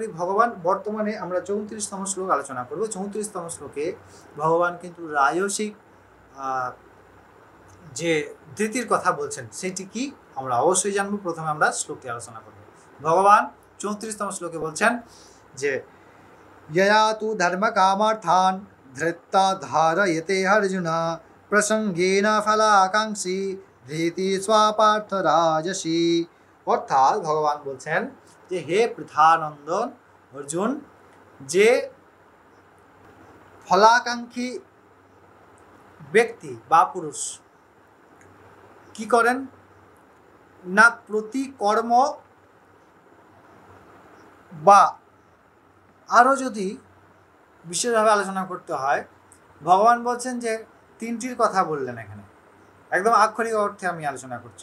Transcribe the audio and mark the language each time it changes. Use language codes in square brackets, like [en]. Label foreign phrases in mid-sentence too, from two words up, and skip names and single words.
[bn] ভগবান বর্তমানে আমরা 34তম শ্লোক আলোচনা করব। 34তম শ্লোকে ভগবান কিন্তু রাজসিক যে ধৃতির কথা বলছেন সেটি কি আমরা অবশ্যই জানবো। প্রথমে আমরা শ্লোকটি আলোচনা করব। ভগবান 34তম শ্লোকে বলছেন যে [sa] यया तु धर्म कामार्थान धृत्ता धारयते अर्जुन प्रसंगेन फलाकांक्षी धृति स्वापार्थ राजसी। [bn] অর্থাৎ ভগবান বলছেন যে হে পৃথানন্দন অর্জুন, যে ফলাকাঙ্ক্ষী ব্যক্তি বা পুরুষ কি করেন না, প্রতি কর্ম বা আরও যদি বিশেষভাবে আলোচনা করতে হয়, ভগবান বলছেন যে 3টির কথা বললেন এখানে, একদম আক্ষরিক অর্থে আমি আলোচনা করছি।